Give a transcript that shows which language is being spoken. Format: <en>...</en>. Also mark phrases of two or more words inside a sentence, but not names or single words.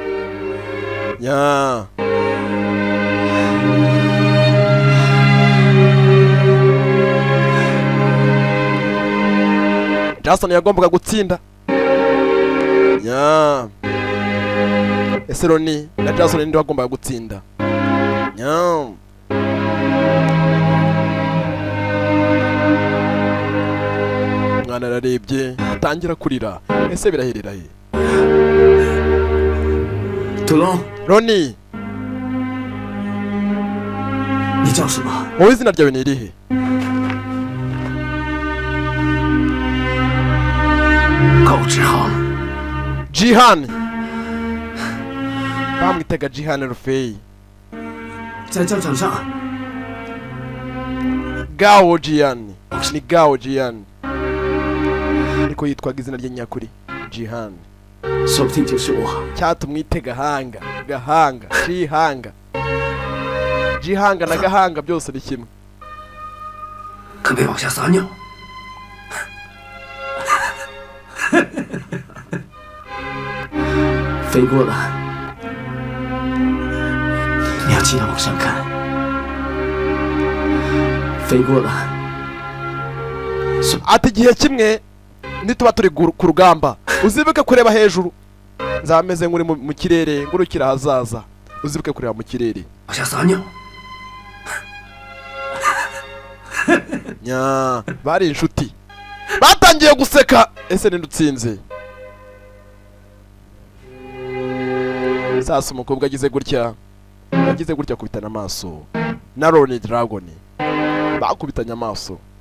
<rw>Jason yagombaga gutsinda ese Roni na Jason ninde wagombaga gutsinda umwana ararebye atangira kurira ese biraherera he</rw> <zh>土龙， Roni 你叫什么？</zh> <rw>wowe izina ryawe ni irihe</rw> <zh>高志航。</zh> <rw>Jihan bamwitaga Jihan Orfeyi</rw> <zh>在战场上，</zh> <rw>Jihan ni Jihan niko yitwaga izina rye nyakuri Jihan</rw> <zh>说不定就是我。</zh> <rw>cyatumwite Gahanga Jihanga na Gahanga byose ni kimwe</rw> <zh>可别往下撒尿。飞过了，你要记得往上看。飞过了，</zh> <rw>ati igihe kimwe nituba turi ku rugamba uzibuke kureba hejuru nzaba meze nk'uri mu kirere ngurukira ahazaza uzibuke kureba mu kirere</rw> <zh>往下撒尿。</zh> <rw>bari inshuti batangiye guseka ese ninde utsinze sasa umukobwa agize gutya akubitana amaso na Roni Dragon bakubitanye amaso</rw>